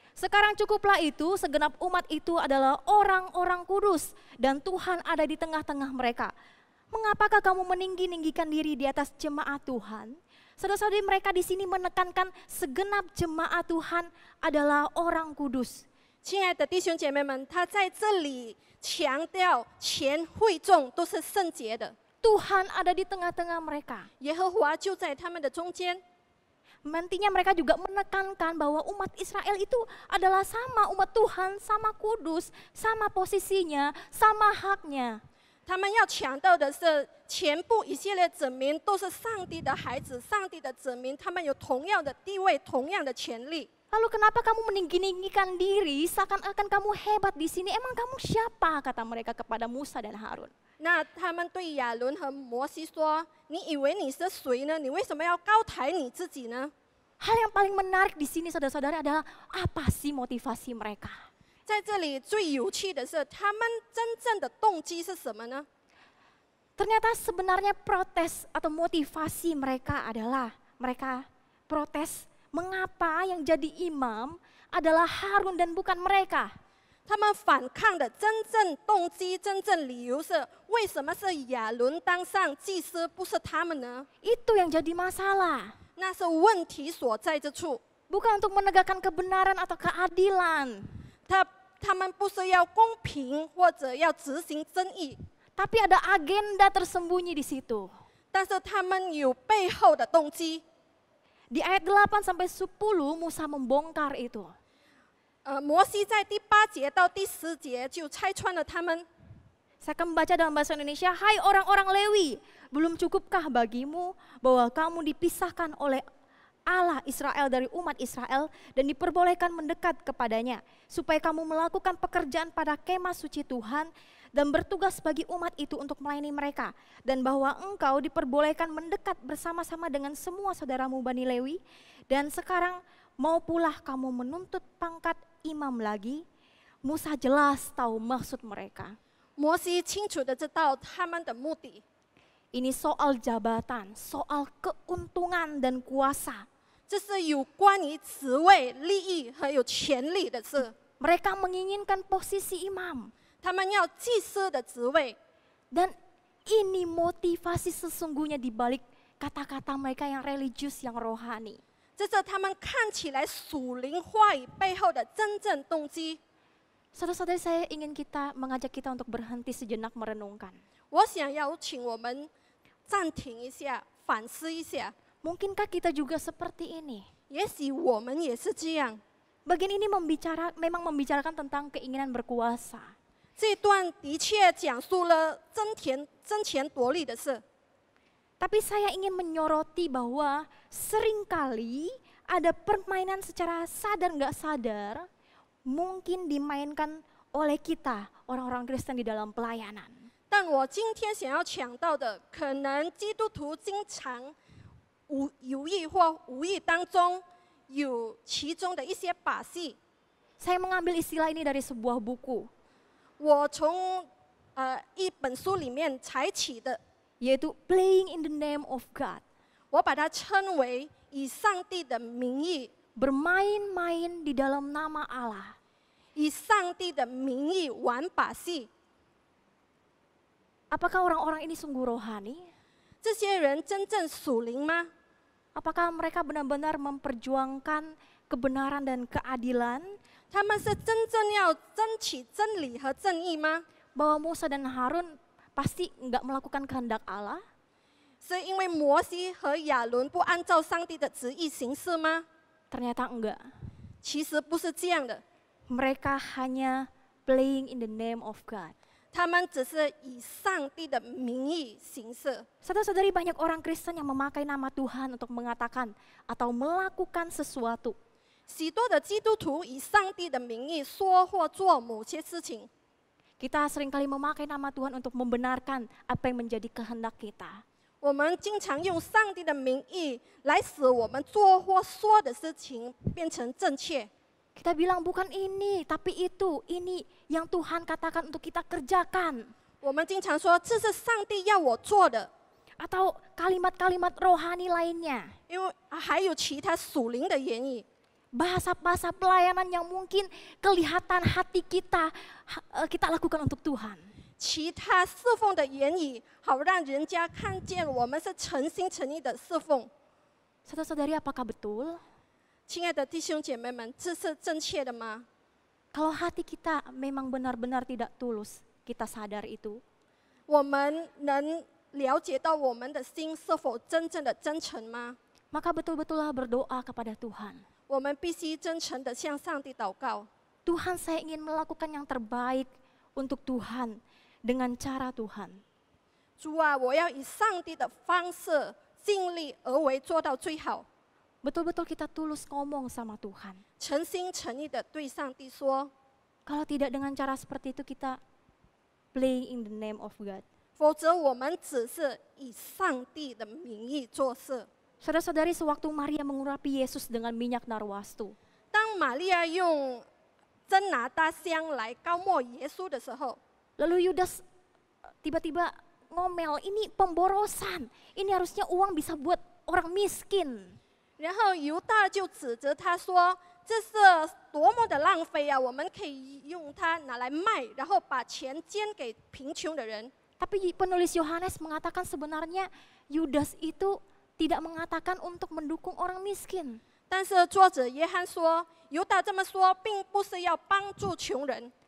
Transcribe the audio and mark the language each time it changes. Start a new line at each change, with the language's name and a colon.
Indonesian: Sekarang cukuplah itu, segenap umat itu adalah orang-orang kudus dan Tuhan ada di tengah-tengah mereka. Mengapakah kamu meninggi-ninggikan diri di atas jemaat Tuhan? Saudara-saudari, mereka di sini menekankan segenap jemaat Tuhan adalah orang kudus.
Chinese: 亲爱的弟兄姐妹们，他在这里强调全会众都是圣洁的，
Indonesian: Tuhan ada di tengah-tengah mereka.
Chinese: 耶和华就在他们的中间。
Indonesian: Nantinya mereka juga menekankan bahwa umat Israel itu adalah sama umat Tuhan, sama kudus, sama posisinya, sama haknya.
Chinese: 他们要强调的是，全部以色列子民都是上帝的孩子，上帝的子民，他们有同样的地位，同样的权利。
Indonesian: Lalu kenapa kamu meninggi-ninggikan diri seakan-akan kamu hebat di sini? Emang kamu siapa? Kata mereka kepada Musa dan Harun.
Chinese: 那他们对亚伦和摩西说：“你以为你是谁呢？你为什么要高抬你自己呢？”
Indonesian: Hal yang paling menarik di sini saudara-saudara adalah apa sih motivasi mereka?
Chinese: 在这里最有趣的是，他们真正的动机是什么呢？
Indonesian: Ternyata sebenarnya protes atau motivasi mereka adalah mereka protes mengapa yang jadi imam adalah Harun dan bukan mereka.
Chinese: 他们反抗的真正动机、真正理由是：为什么是亚伦当上祭司，不是他们呢？
Indonesian: Itu yang jadi masalah.
Chinese: 那是问题所在之处。
Indonesian: Bukan untuk menegakkan kebenaran atau keadilan.
Chinese: 他们不是要公平或者要执行正义，
Indonesian: Tapi ada agenda tersembunyi di situ.
Chinese: 但是他们有背后的动机。
Indonesian: Di ayat 8 sampai 10 Musa membongkar itu.
Chinese: 摩西在第8节到第10节就拆穿了他们。
Indonesian: Saya akan membaca dalam bahasa Indonesia, hai orang-orang Lewi, belum cukupkah bagimu bahwa kamu dipisahkan oleh Allah Israel dari umat Israel dan diperbolehkan mendekat kepadanya, supaya kamu melakukan pekerjaan pada kemah suci Tuhan dan bertugas bagi umat itu untuk melayani mereka, dan bahwa engkau diperbolehkan mendekat bersama-sama dengan semua saudaramu Bani Lewi, dan sekarang mau pula kamu menuntut pangkat imam lagi. Musa jelas tahu maksud mereka.
Chinese: 摩西清楚的知道他们的目的，
Indonesian: Ini soal jabatan, soal keuntungan dan kuasa.
Chinese: 这是有关于职位、利益和有权利的事。
Indonesian: Mereka menginginkan posisi imam.
Chinese: 他们要祭司的职位，
Indonesian: Dan ini motivasi sesungguhnya di balik kata-kata mereka yang religius, yang rohani.
Chinese: 这是他们看起来属灵话语背后的真正动机。
Indonesian: Saudara-saudari, saya ingin mengajak kita untuk berhenti sejenak merenungkan.
Chinese: 我想邀请我们暂停一下，反思一下。
Indonesian: Mungkinkah kita juga seperti ini?
Chinese: 也许我们也是这样。
Indonesian: Bagian ini memang membicarakan tentang keinginan berkuasa.
Chinese: 这段的确讲述了争权夺利的事，
Indonesian: Tapi saya ingin menyoroti bahwa seringkali ada permainan secara sadar nggak sadar mungkin dimainkan oleh kita orang-orang Kristen di dalam pelayanan.
Chinese: 但我今天想要强调的，可能基督徒经常有意或无意当中有其中的一些把戏。
Indonesian: Saya mengambil istilah ini dari sebuah buku,
Chinese: 我从一本书里面采取的，
Indonesian: yaitu
English: Playing in the Name of God.
Chinese: 我把它称为以上帝的名义，
Indonesian: Bermain-main di dalam nama Allah.
Chinese: 以上帝的名义玩把戏。
Indonesian: Apakah orang-orang ini sungguh rohani?
Chinese: 这些人真正属灵吗？
Indonesian: Apakah mereka benar-benar memperjuangkan kebenaran dan keadilan?
Chinese: 他们是真正要争取真理和正义吗？
Indonesian: Bahwa Musa dan Harun pasti enggak melakukan kehendak Allah?
Chinese: 是因为摩西和亚伦不按照上帝的旨意行事吗？
Indonesian: Ternyata enggak.
Chinese: 其实不是这样的，
Indonesian: Mereka hanya
English: playing in the name of God.
Chinese: 他们只是以上帝的名义行事。
Indonesian: Saudara-saudari, banyak orang Kristen yang memakai nama Tuhan untuk mengatakan atau melakukan sesuatu.
Chinese: 许多的基督徒以上帝的名义说或做某些事情，
Indonesian: Kita seringkali memakai nama Tuhan untuk membenarkan apa yang menjadi kehendak kita.
Chinese: 我们经常用上帝的名义来使我们做或说的事情变成正确。
Indonesian: Kita bilang bukan ini, tapi itu. Ini yang Tuhan katakan untuk kita kerjakan.
Chinese: 我们经常说这是上帝要我做的，
Indonesian: Atau kalimat-kalimat rohani lainnya.
Chinese: 因为还有其他属灵的言语。
Indonesian: Bahasa-bahasa pelayanan yang mungkin kelihatan hati kita lakukan untuk Tuhan.
Chinese: 其他侍奉的言语，好让人家看见我们是诚心诚意的侍奉。
Indonesian: Saudara-saudari, apakah betul?
Chinese: 亲爱的弟兄姐妹们，这是正确的吗？
Indonesian: Kalau hati kita memang benar-benar tidak tulus, kita sadar itu.
Chinese: 我们能了解到我们的心是否真正的真诚吗？
Indonesian: Maka betul-betullah berdoa kepada Tuhan.
Chinese: 我们必须真诚的向上帝祷告。
Indonesian: Tuhan, saya ingin melakukan yang terbaik untuk Tuhan dengan cara Tuhan.
Chinese: 主啊，我要以上帝的方式尽力而为，做到最好。
Indonesian: Betul-betul kita tulus ngomong sama Tuhan.
Chinese: 诚心诚意的对上帝说，
Indonesian: Kalau tidak dengan cara seperti itu, kita
English: playing in the name of God.
Chinese: 否则我们只是以上帝的名义做事。
Indonesian: Saudara-saudari, sewaktu Maria mengurapi Yesus dengan minyak narwastu,
Chinese: 当玛利亚用真拿大香来膏抹耶稣的时候，
Indonesian: lalu Yudas tiba-tiba ngomel, ini pemborosan, ini harusnya uang bisa buat orang miskin.
Chinese: 然后犹大就指责他说：“这是多么的浪费啊！我们可以用它拿来卖，然后把钱捐给贫穷的人。”
Indonesian: Tapi penulis Yohanes mengatakan sebenarnya Yudas itu tidak mengatakan untuk mendukung orang miskin.
Chinese: 但是作者约翰说，犹大这么说，并不是要帮助穷人，